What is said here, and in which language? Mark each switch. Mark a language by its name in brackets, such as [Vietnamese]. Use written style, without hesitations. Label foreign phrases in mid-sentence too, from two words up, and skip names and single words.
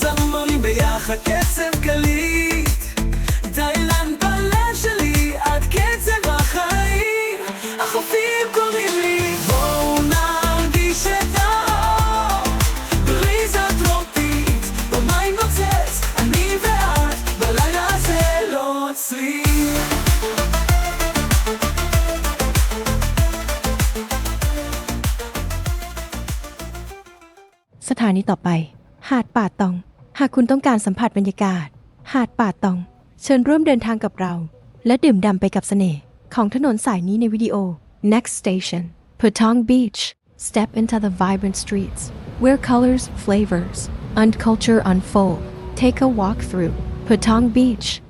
[Hebrew] זמרים ביחד קצב קליט תאילנד בלב שלי עד קצב החיים החופים קוראים לי בואו נרגיש את האור בריזה טרופית במים נוצץ אני ואת בלילה הזה לא עוצרים [Thai] สถานีต่อไปหาดป่าตองหากคุณต้องการสัมผัสบรรยากาศหาดป่าตองเชิญร่วมเดินทางกับเราและดื่มด่ำไปกับเสน่ห์ของถนนสายนี้ในวิดีโอ [English] Next Station Patong Beach Step into the vibrant streets where colors, flavors, and culture unfold. Take a walk through Patong Beach